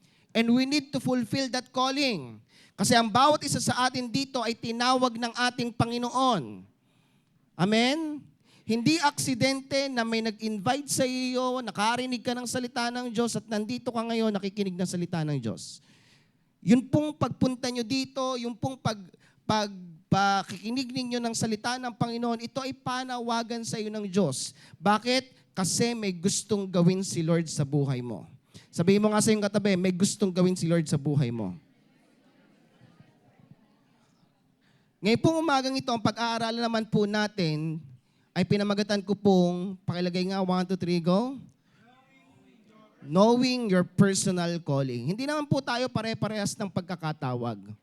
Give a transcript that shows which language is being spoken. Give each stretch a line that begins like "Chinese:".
English: And we need to fulfill that calling.
Filipino: Kasi ang bawat isa sa atin dito ay tinawag ng ating Panginoon. Amen? Hindi aksidente na may nag-invite sa iyo, nakarinig ka ng salita ng Diyos at nandito ka ngayon nakikinig ng salita ng Diyos. Yun pong pagpunta nyo dito, yung pong pakikinig ninyo ng salita ng Panginoon, ito ay panawagan sa iyo ng Diyos. Bakit? Kasi may gustong gawin si Lord sa buhay mo. Sabihin mo nga sa iyong katabi, may gustong gawin si Lord sa buhay mo. Ngayon pong umagang ito, ang pag-aaralan naman po natin, ay pinamagatan ko pong, pakilagay nga, 1, 2, 3, go.
English: Knowing your personal calling.
Filipino: Hindi naman po tayo pare-parehas ng pagkakatawag.